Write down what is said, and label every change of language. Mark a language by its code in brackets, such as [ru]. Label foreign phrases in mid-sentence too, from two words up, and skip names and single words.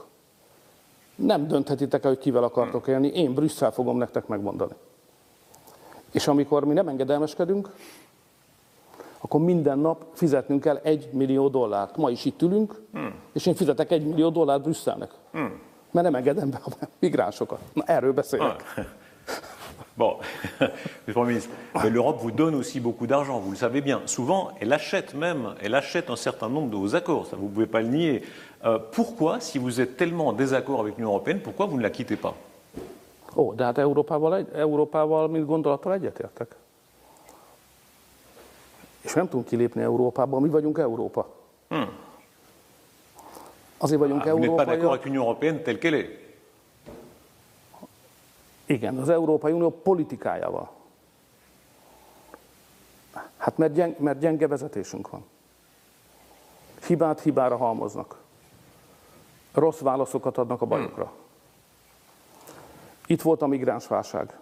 [hu] Nem dönthetitek el, hogy kivel akartok élni, én Brüsszel fogom nektek megmondani. És amikor mi nem engedelmeskedünk, akkor minden nap fizetnünk kell $1 millió. Ma is itt ülünk, és én fizetek $1 millió Brüsszelnek. Mert nem engedem be a migránsokat. Na, erről beszélek. [fr] Bon, Premier ministre, mais l'Europe vous donne aussi beaucoup d'argent, vous le savez bien. Souvent, elle achète un certain nombre de vos accords, ça vous ne pouvez pas le nier. Pourquoi, si vous êtes tellement en désaccord avec l'Union européenne, pourquoi vous ne la quittez pas? [hu] Ó, de hát Európával mint gondolattal egyetértek. És nem tudunk kilépni Európából, mi vagyunk Európa. Azért vagyunk [fr] Vous n'êtes pas d'accord [hu] európaiak. [fr] avec l'Union européenne telle qu'elle est? [hu] Igen, az Európai Unió politikájával. Hát mert gyenge vezetésünk van. Hibát hibára halmoznak. Rossz válaszokat adnak a bajokra. Itt volt a migránsválság.